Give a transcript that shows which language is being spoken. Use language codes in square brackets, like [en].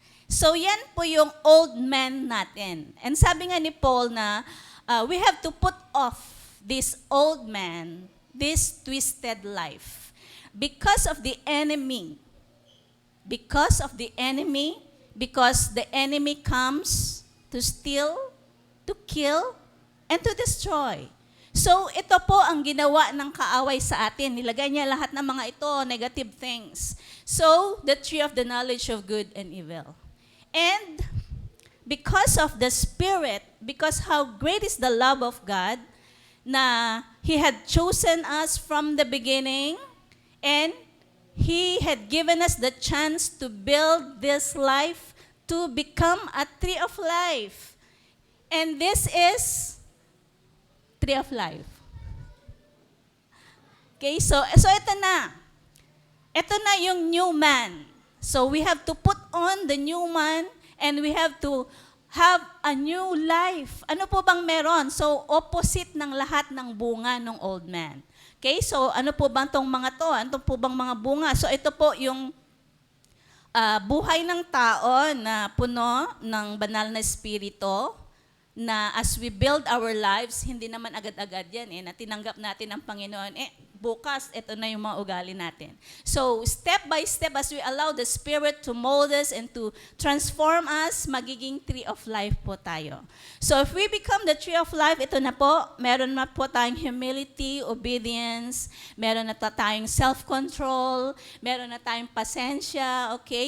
[en] So [tl] yan po yung [en] old man natin. And sabi nga ni Paul na we have to put off this old man, this twisted life, because of the enemy. Because of the enemy, because the enemy comes to steal, to kill, and to destroy. [tl] So, ito po ang ginawa ng kaaway sa atin. Nilagay niya lahat ng mga ito, [en] negative things. So, the tree of the knowledge of good and evil. And because of the Spirit, because how great is the love of God, na He had chosen us from the beginning, and He had given us the chance to build this life to become a tree of life. And this is tree of life. [tl] Okay, so ito na. Ito na yung new man. [en] So we have to put on the new man and we have to have a new life. [tl] Ano po bang meron? So opposite ng lahat ng bunga ng old man. Okay, so ano po bang tong mga to? Ano po bang mga bunga? So ito po yung buhay ng tao na puno ng banal na espiritu, na [en] as we build our lives, [tl] hindi naman agad-agad yan na tinanggap natin ang Panginoon, bukas, ito na yung mga ugali natin. [en] So, step by step, as we allow the Spirit to mold us and to transform us, [tl] magiging tree of life po tayo. So, [en] if we become the tree of life, [tl] ito na po, meron na po tayong humility, obedience, meron na tayong self-control, meron na tayong pasensya, okay?